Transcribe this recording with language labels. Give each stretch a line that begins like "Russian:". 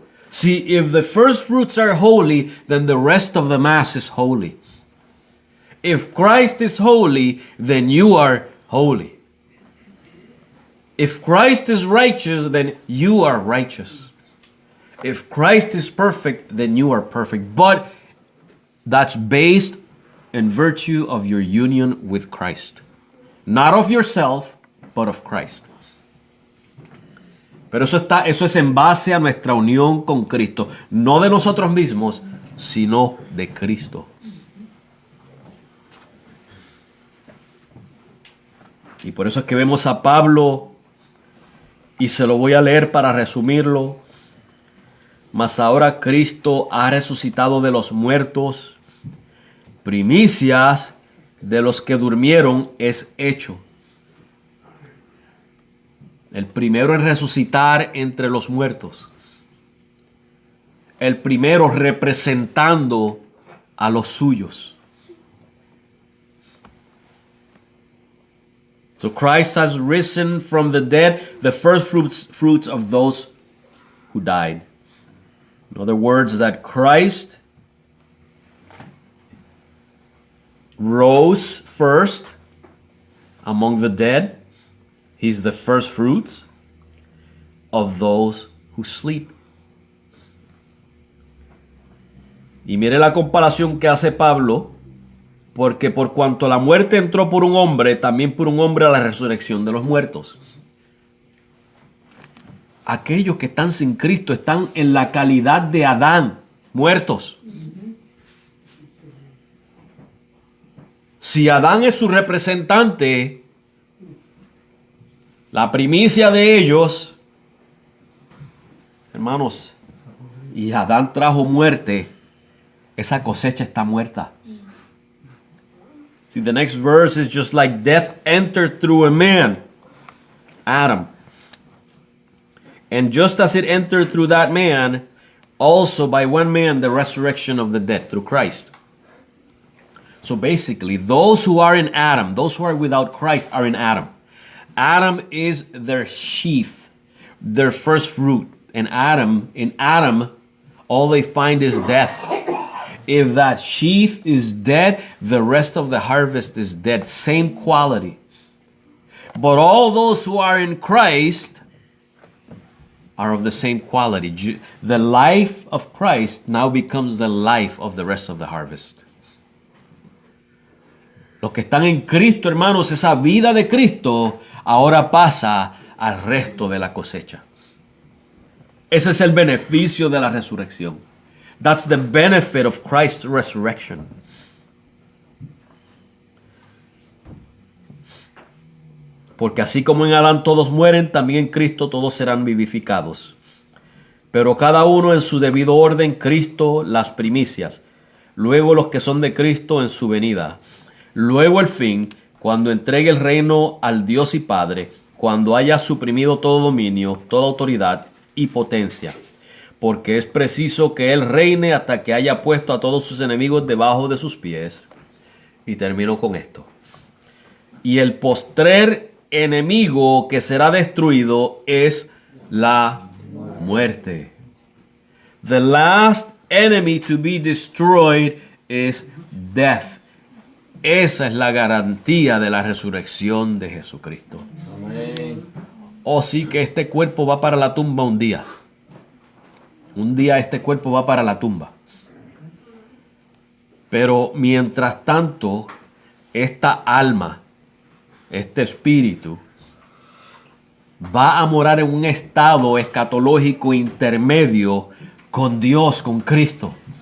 English: See, if the first fruits are holy, then the rest of the mass is holy. If Christ is holy, then you are holy. If Christ is righteous, then you are righteous. If Christ is perfect, then you are perfect. But that's based in virtue of your union with Christ. Not of yourself, but of Christ.
Spanish: Pero eso es en base a nuestra unión con Cristo. No de nosotros mismos, sino de Cristo. Y por eso es que vemos a Pablo, y se lo voy a leer para resumirlo. Mas ahora Cristo ha resucitado de los muertos, primicias de los que durmieron es hecho. El primero en resucitar entre los muertos. El primero representando a los suyos.
English: So Christ has risen from the dead, the first fruits of those who died. In other words, that Christ rose first among the dead. He's the first fruits of those who sleep.
Spanish: Y mire la comparación que hace Pablo, porque por cuanto la muerte entró por un hombre, también por un hombre a la resurrección de los muertos. Aquellos que están sin Cristo están en la calidad de Adán, muertos. Si Adán es su representante, la primicia de ellos, hermanos, y Adán trajo muerte, esa cosecha está muerta.
English: See, the next verse is just like death entered through a man, Adam. And just as it entered through that man, also by one man the resurrection of the dead through Christ. So basically, those who are in Adam, those who are without Christ are in Adam. Adam is their sheath, their first fruit. And in Adam, all they find is death. If that sheath is dead, the rest of the harvest is dead. Same quality. But all those who are in Christ are of the same quality. The life of Christ now becomes the life of the rest of the harvest.
Spanish: Los que están en Cristo, hermanos, esa vida de Cristo ahora pasa al resto de la cosecha. Ese es el beneficio de la resurrección.
English: That's the benefit of Christ's resurrection.
Spanish: Porque así como en Adán todos mueren, también en Cristo todos serán vivificados. Pero cada uno en su debido orden, Cristo las primicias, luego los que son de Cristo en su venida. Luego el fin, cuando entregue el reino al Dios y Padre, cuando haya suprimido todo dominio, toda autoridad y potencia. Porque es preciso que Él reine hasta que haya puesto a todos sus enemigos debajo de sus pies. Y termino con esto. Y el postrer enemigo que será destruido es la muerte.
English: The last enemy to be destroyed is death.
Spanish: Esa es la garantía de la resurrección de Jesucristo. Amén. Oh, sí, que este cuerpo va para la tumba un día. Un día este cuerpo va para la tumba. Pero mientras tanto, esta alma, este espíritu, va a morar en un estado escatológico intermedio con Dios, con Cristo.